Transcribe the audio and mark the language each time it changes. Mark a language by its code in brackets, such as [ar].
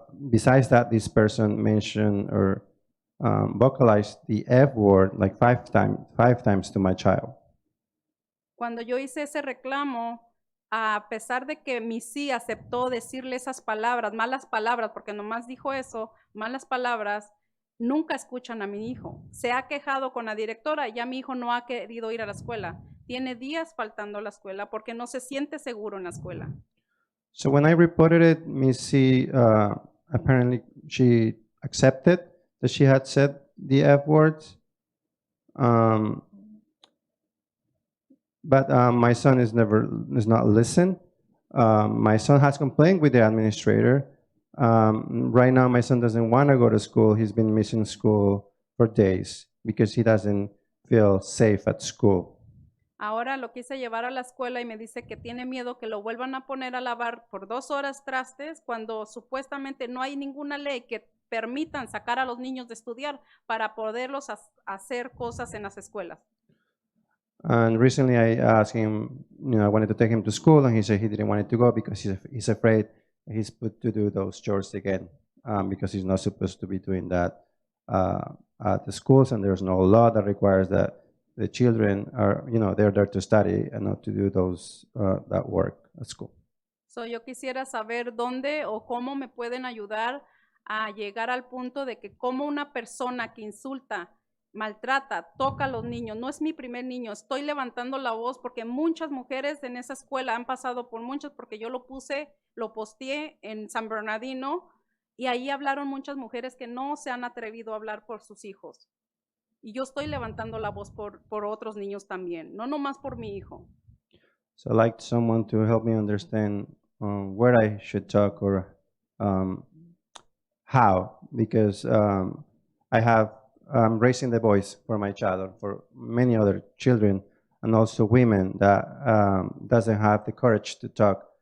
[en] Besides that, this person mentioned or vocalized the F word like five times to my child. [es] Cuando yo hice ese reclamo, a pesar de que Missy aceptó decirle esas palabras, malas palabras, porque nomás dijo eso, malas palabras, nunca escuchan a mi hijo. Se ha quejado con la directora, ya mi hijo no ha querido ir a la escuela. Tiene días faltando a la escuela porque no se siente seguro en la escuela. [en] So when I reported it, Missy apparently she accepted that she had said the F words. But my son is not listen. My son has complained with the administrator. Right now, my son doesn't want to go to school. He's been missing school for days because he doesn't feel safe at school. [es] Ahora lo quise llevar a la escuela y me dice que tiene miedo que lo vuelvan a poner a lavar por 2 horas trastes cuando supuestamente no hay ninguna ley que permitan sacar a los niños de estudiar para poderlos hacer cosas en las escuelas. [en] And recently I asked him, I wanted to take him to school, and he said he didn't want to go because he's afraid he's put to do those chores again, because he's not supposed to be doing that at the schools, and there's no law that requires that the children are, they're there to study and not to do that work at school. [es] So yo quisiera saber dónde o cómo me pueden ayudar a llegar al punto de que como una persona que insulta, maltrata, toca a los niños, no es mi primer niño, estoy levantando la voz porque muchas mujeres en esa escuela han pasado por muchas, porque yo lo posteé en San Bernardino, y ahí hablaron muchas mujeres que no se han atrevido a hablar por sus hijos. Y yo estoy levantando la voz por otros niños también, no nomás por mi hijo. [en] So I'd like someone to help me understand where I should talk or how, because I'm raising the voice for my child or for many other children, and also women that doesn't have the courage to talk.